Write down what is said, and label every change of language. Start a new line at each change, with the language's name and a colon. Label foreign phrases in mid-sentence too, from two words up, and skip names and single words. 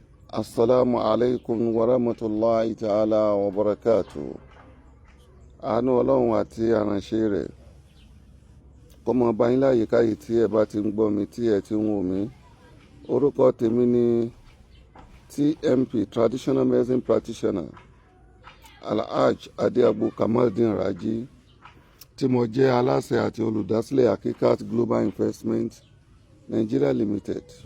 Arabic: السلام عليكم ورحمة الله تعالى وبركاته.
Yoruba: Àánú Ọlọ́run àti àránṣẹ́ rẹ̀ kó máa bá yín láyìíká yìí tí ẹ bá ti ń gbọ́ mi tí ẹ ti ń wò mí. Orúkọ tèmi ni TMP,
English: Traditional Medicine Practitioner,
Yoruba: Alhaj Adéagbo Kamaldeen Raji, tí mo jẹ́ aláṣẹ àti olùdásílẹ̀ Hakikat Global Investment Nigeria Limited.